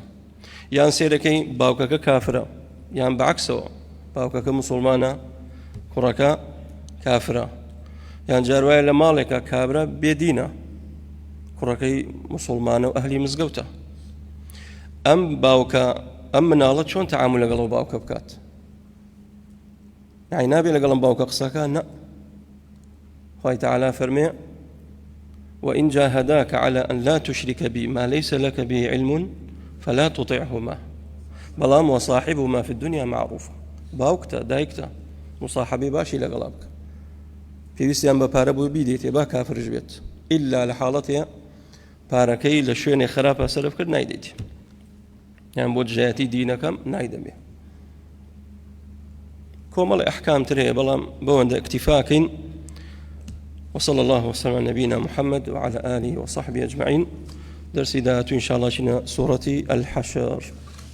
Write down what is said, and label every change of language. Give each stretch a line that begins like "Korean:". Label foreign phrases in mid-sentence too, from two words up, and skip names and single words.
Central Kurdish: یان سێرەکەی باوکەکە کافرە، یان بەعەکسەوە باوکەکە موسڵمانە کوڕەکە کافرە، یان جاروایە لە ماڵێکە کابرا بێدینە کوڕەکەی موسڵمانە و ئەهلی مزگەوتە. ئەم باوکە ئەم مناڵە چۆن تەعامل لەگەڵ باوکە بکات؟ یعنی نابێ لەگەڵم باوکە قسەکە نە. خوای تەعالی فەرمێ
Arabic: وإن جاهداك على أن لا تشرك بي ما ليس لك به علم فلا تطعهما
Central Kurdish: بەڵام
Arabic: وصاحبهما في الدنيا معروفا.
Central Kurdish: باوکتە دایکتە مصاحبی باشی لەگەڵا بکە، پێویستیان بە پارە بۆ بیدێتێ با کافرش بێت، ئیلا لە حاڵەتەیە پارەکەی لە شوێنێ خراپە سەرف کرد نایدێتی، یان بۆ دژایەتی دینەکەم نایدەبێ. کۆمەڵی ئەحکام تر هەیە بەڵام بەوەندە اکتیفاکەین.
Arabic: وصلى الله وسلم على نبينا محمد وعلى آله وصحبه أجمعين.
Central Kurdish: درسي داتو
Arabic: إن شاء الله
Central Kurdish: شنا سورة الحشر.